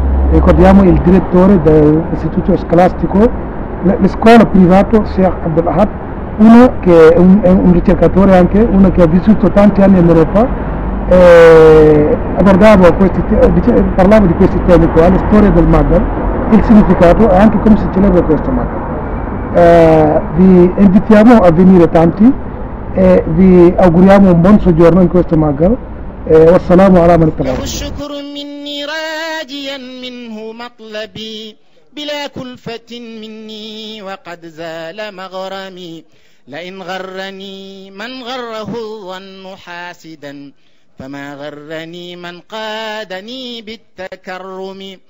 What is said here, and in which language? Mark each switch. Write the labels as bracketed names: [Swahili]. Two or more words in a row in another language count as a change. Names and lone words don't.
[Italian] Ricordiamo il direttore dell'istituto scolastico, la scuola privata Sheikh Abdul Ahad, uno che è un ricercatore anche, uno che ha vissuto tanti anni in Europa, parlavo di questi temi qua, la storia del Magal, il significato e anche come si celebra questo Magal. Vi invitiamo a venire tanti e vi auguriamo un buon soggiorno in questo Magal. [Arabic] والسلام على من اتبعه. له الشكر مني راجيا منه مطلبي بلا كلفة مني وقد زال مغرمي لئن غرني من غره الظن حاسدا فما غرني من قادني بالتكرم